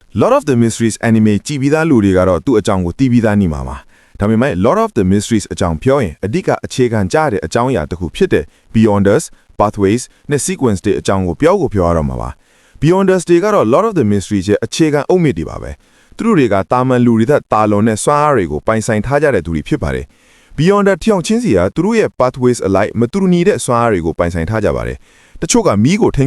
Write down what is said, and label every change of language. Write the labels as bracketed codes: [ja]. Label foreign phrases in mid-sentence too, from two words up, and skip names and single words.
[my] Lord of the Mysteries anime ကြည့်ပြီးသားလူတွေကတော့သူ့အကြောင်းကိုသိပြီးသားနေမှာပါဒါပေမဲ့ Lord of the Mysteries အကြောင်းပြောရင်အဓိကအခြေခံကြတဲ့အကြောင်းအရာတစ်ခုဖြစ်တဲ့ Beyonders Pathways နဲ့ Sequence တွေအကြောင်းကိုပြောရတော့မှာပါ Beyonders တွေကတော့ Lord of the Mysteries ရဲ့အခြေခံအုတ်မြစ်တွေပါပဲသူတို့တွေကတာမန်လူတွေထက်တာလွန်တဲ့စွမ်းအားတွေကိုပိုင်ဆိုင်ထားကြတဲ့သူတွေဖြစ်ပါတယ် Beyonder ထျောင်ချင်းစီကသူတို့ရဲ့ Pathways အလိုက်မတူညီတဲ့စွမ်းအားတွေကိုပိုင်ဆိုင်ထားကြပါတယ်တချို့ကမီးကိုထိ